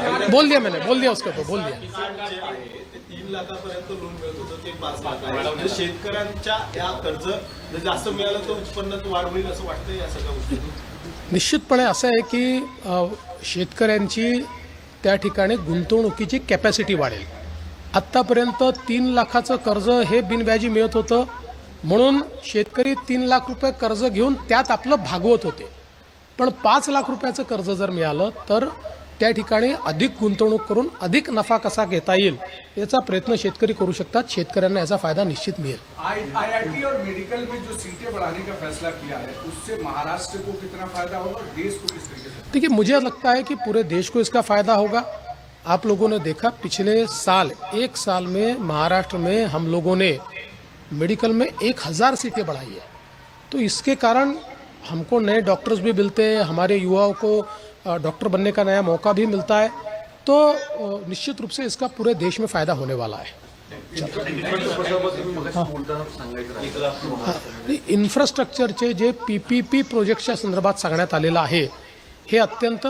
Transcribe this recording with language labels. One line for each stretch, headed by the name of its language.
Hindi: बोल दिया मैंने, बोल दिया उसके ऊपर, बोल दिया.
Marathi: 3 लाखापर्यंत लोन मिळत होतं, ते 5 लाख आहे. म्हणजे शेतकऱ्यांच्या या कर्ज जर जास्त मिळालं तर उत्पन्नात वाढ होईल असं वाटतं या सगळ्या गोष्टी? निश्चितपणे असं आहे की शेतकऱ्यांची त्या ठिकाणी गुंतवणुकीची कॅपॅसिटी वाढेल. आत्तापर्यंत 3 लाखाचं कर्ज हे बिनव्याजी मिळत होतं म्हणून शेतकरी 3 लाख रुपये कर्ज घेऊन त्यात आपलं भागवत होते. पण 5 लाख रुपयाचं कर्ज जर मिळालं तर त्या ठिकाणी अधिक गुंतवणूक करून अधिक नफा कसा घेता येईल याचा प्रयत्न शेतकरी करू शकतात. शेतकऱ्यांना याचा फायदा निश्चित मिळेल.
Hindi: आईआईटी और मेडिकल में जो सीटें बढ़ाने का फैसला किया है उससे महाराष्ट्र को कितना फायदा होगा और देश को किस तरीके से? देखिए, मुझे लगता है कि पूरे देश को इसका फ़ायदा होगा. आप लोगों ने देखा पिछले साल, 1 साल में महाराष्ट्र में हम लोगों ने मेडिकल में 1000 सीटें बढ़ाई है. तो इसके कारण हमको नए डॉक्टर्स भी मिलते हैं, हमारे युवाओं को डॉक्टर बनने का नया मौका भी मिलता है. तो निश्चित रूप से इसका पूरे देश में फ़ायदा होने वाला है.
Marathi: इन्फ्रास्ट्रक्चरचे जे PPP प्रोजेक्टच्या संदर्भात सांगण्यात आलेलं आहे हे अत्यंत